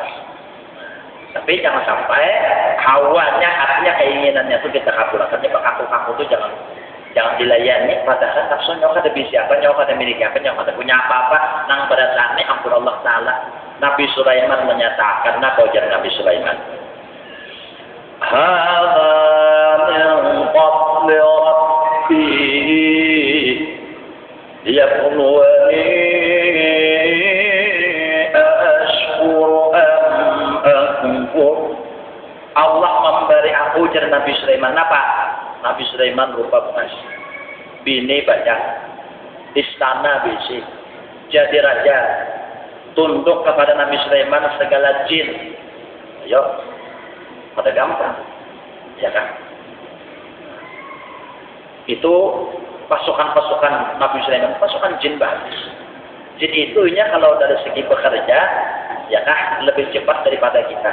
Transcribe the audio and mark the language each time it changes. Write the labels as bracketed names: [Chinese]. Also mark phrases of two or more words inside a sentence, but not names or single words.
[Indonesian] Tapi jangan sampai hawanya, hatinya, keinginannya itu kita kabulkan. Kaku-kaku itu jangan dilayani. Padahal nafsu [Banjar] nyawa ada bisi apa, nyawa ada milik apa, nyawa ada punya apa-apa. [Indonesian] Nang pada saat ini ampun Allah Ta'ala. Nabi Sulaiman menyatakan, apa ujar Nabi Sulaiman? [Arabic] هذا من فضل ربي ليبلوني أأشكر أم أكفر. [Indonesian] Allah memberi aku, ujar Nabi Sulaiman. Apa? [Banjar] Nabi Sulaiman rupa bungas, bini banyak, istana bisi, jadi raja, tunduk kepada Nabi Sulaiman segala jin. [Indonesian] Ayo, pada gampang, ya kan? Itu pasukan-pasukan Nabi Sulaiman, pasukan jin bagus. Jin itunya kalau dari segi bekerja, ya kan, lebih cepat daripada kita.